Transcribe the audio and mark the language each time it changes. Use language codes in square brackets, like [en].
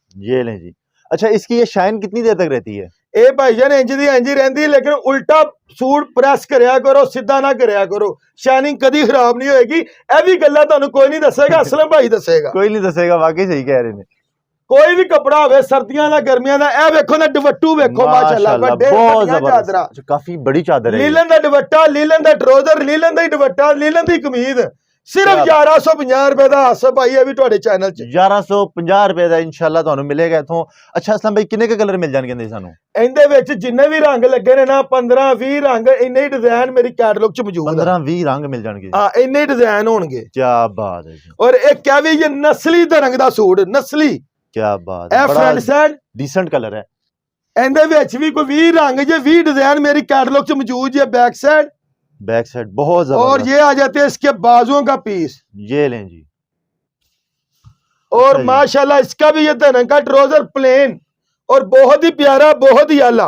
[hi] ये लें जी। अच्छा, इसकी ये शाइन कितनी देर तक रहती है? [pa] ਇਹ ਭਾਈਜਾਨ ਇੰਜ ਦੀ ਇੰਜ ਰਹਿੰਦੀ, ਲੇਕਿਨ ਉਲਟਾ ਸੂਟ ਪ੍ਰੈਸ ਕਰਿਆ ਕਰੋ, ਸਿੱਧਾ ਨਾ ਕਰਿਆ ਕਰੋ, ਸ਼ਾਈਨਿੰਗ ਕਦੀ ਖਰਾਬ ਨਹੀਂ ਹੋਏਗੀ। ਇਹ ਵੀ ਗੱਲਾਂ ਤੁਹਾਨੂੰ ਕੋਈ ਨਹੀਂ ਦੱਸੇਗਾ, ਅਸਲਮ ਭਾਈ ਦੱਸੇਗਾ। ਕੋਈ ਨਹੀਂ ਦੱਸੇਗਾ, ਵਾਕਈ ਸਹੀ ਕਹਿ ਰਹੇ ਨੇ। ਕੋਈ ਵੀ ਕਪੜਾ ਹੋਵੇ, ਸਰਦੀਆਂ ਦਾ ਗਰਮੀਆਂ ਦਾ, ਇਹ ਵੇਖੋ ਨਾ ਦੁਪੱਟੂ ਵੇਖੋ ਮਾਸ਼ਾਅੱਲਾ, ਵੱਡੇ ਵੱਡੀਆਂ ਚਾਦਰਾਂ। ਕਾਫੀ ਬੜੀ ਚਾਦਰ ਹੈ। ਲੀਲਨ ਦਾ ਦੁਪੱਟਾ, ਲੀਲਨ ਦਾ ਟਰਾਊਜ਼ਰ, ਲੀਲਨ ਦਾ ਹੀ ਦੁਪੱਟਾ, ਲੀਲਨ ਦੀ ਕਮੀਜ਼, ਸਿਰਫ 1150 ਰੁਪਏ ਦਾ। ਆਸਫ ਭਾਈ ਇਹ ਵੀ ਤੁਹਾਡੇ ਚੈਨਲ 'ਚ 1150 ਰੁਪਏ ਦਾ ਇਨਸ਼ਾਅੱਲਾ ਤੁਹਾਨੂੰ ਮਿਲੇਗਾ ਇਥੋਂ। ਅੱਛਾ ਅਸਲਮ ਭਾਈ, ਕਿੰਨੇ ਕੇ ਕਲਰ ਮਿਲ ਜਾਣਗੇ ਸਾਨੂੰ? ਇਹਦੇ ਵਿੱਚ ਜਿੰਨੇ ਵੀ ਰੰਗ ਲੱਗੇ ਨੇ ਨਾ, 15 20 ਰੰਗ, ਇੰਨੇ ਹੀ ਡਿਜ਼ਾਈਨ ਮੇਰੀ ਕੈਟਲੌਗ 'ਚ ਮੌਜੂਦ ਹੈ। 15 20 ਰੰਗ ਮਿਲ ਜਾਣਗੇ। ਹਾਂ, ਇੰਨੇ ਹੀ ਡਿਜ਼ਾਈਨ ਹੋਣਗੇ। ਕੀ ਬਾਤ ਹੈ ਜੀ। ਔਰ ਇਹ ਕਿਹਾ ਵੀ ਇਹ ਨਸਲੀ ਦਾ ਰੰਗ ਦਾ ਸੂਟ, ਨਸਲੀ। ਕੀ ਬਾਤ ਹੈ। ਇਹ ਫਰੰਟ ਸਾਈਡ ਡੀਸੈਂਟ ਕਲਰ ਹੈ। ਇਹਦੇ ਵਿੱਚ ਵੀ ਕੋਈ 20 ਰੰਗ ਜੇ [hi] 20 डिजाइन मेरी कैटलॉग से मौजूद है। बैक साइड बहुत जबरदस्त। और ये आ जाते हैं इसके बाजुओं का पीस, ये लें जी। और माशाल्लाह इसका भी ये धनक का ट्राउजर प्लेन और बहुत ही प्यारा, बहुत ही आला।